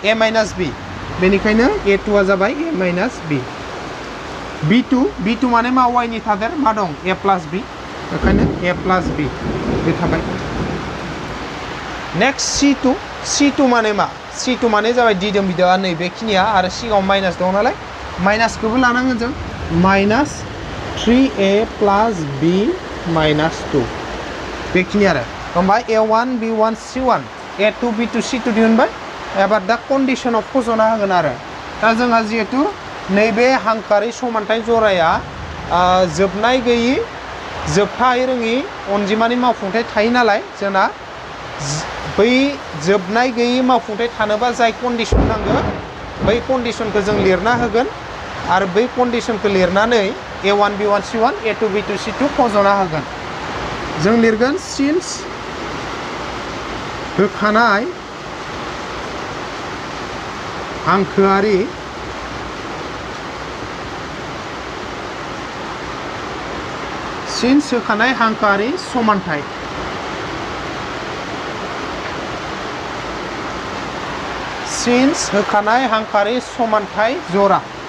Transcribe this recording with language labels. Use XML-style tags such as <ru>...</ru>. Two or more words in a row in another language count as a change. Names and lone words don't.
<en>a minus b</en> <brx>बेनिखायनो a2 आ जाबाय</brx> <en>a minus b</en> <brx>b2 माने मा y नि थादेर मा दं</brx> <en>a plus b</en> <brx>बेखायनो</brx> <en>a plus b</en> <brx>बे थाबाय नेक्स्ट c2 माने मा c2 माने जाबाय दिदोम बिदोआ नै बेखिनिया आरो सिगाङाव माइनास दं नालाय माइनासखौबो लानांगोन जों माइनास</brx> <en>3a plus b minus 2</en> <brx>बेखिनि आरो होमबा a1 b1 c1 a2 b2 c2 दिहुनबाय एबार दा कन्डिशनाव फज'ना होगोन आरो दा जोंहा जिहेतु नैबे हांखोआरि समानथाय जराया जोबनाय गैयि जोबथायै रोङि अनजिमानि मावफुंथाय थायो नालाय जोंना बै जोबनाय गैयि मावफुंथाय थानोबा जाय कन्डिशन नांगौ बै कन्डिशनखौ जों लिरना होगोन आरो बै कन्डिशनखौ लिरनानै a1 b1 c1 a2 b2 c2 फज'ना होगोन जों लिरगोन सिन्स होखानाय हांखोआरि सिन्स होखानाय हांखोआरि समानथाय सिन्स होखानाय हांखोआरि समानथाय जरा</brx>